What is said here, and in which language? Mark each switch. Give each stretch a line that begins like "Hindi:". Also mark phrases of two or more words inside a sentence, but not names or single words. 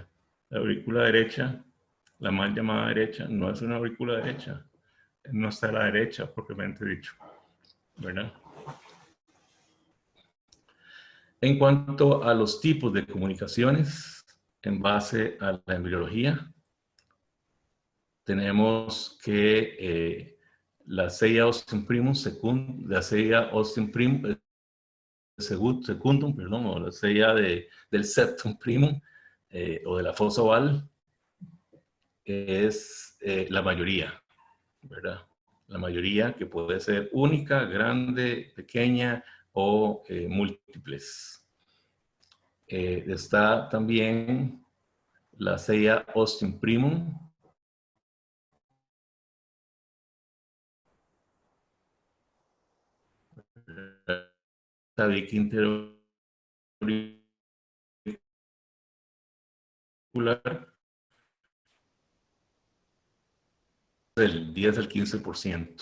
Spanish: La aurícula derecha, la mal llamada derecha, no es una aurícula derecha, no está a la derecha, propiamente dicho, ¿verdad? En cuanto a los tipos de comunicaciones, en base a la embriología, tenemos que la seia ostium primum, la seia ostium primum, secundum, perdón, o la seia del septum primum, o de la fosa oval, es la mayoría, ¿verdad? La mayoría, que puede ser única, grande, pequeña o múltiples. Está también la seia ostium primum, la tabique interauricular del 10 al 15%.